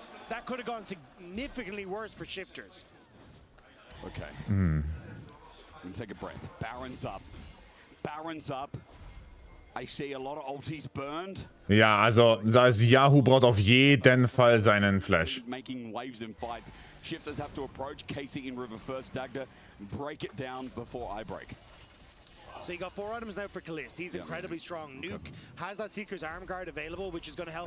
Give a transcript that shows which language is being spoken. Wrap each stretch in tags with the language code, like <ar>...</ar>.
<en>That could have gone significantly worse for Shifters. Okay. Take a breath. Baron's up. Baron's up. I see a lot of ultis burned.</en> <de>Ja, also Yahoo braucht auf jeden Fall seinen Flash.</de> <en>Making waves in fights. Shifters have to approach Casey in river first. Dagda, break it down before I break. So you got 4 items now for Kalist. He's incredibly strong. Nuke has that Seeker's Arm Guard available, which is going to help.</en>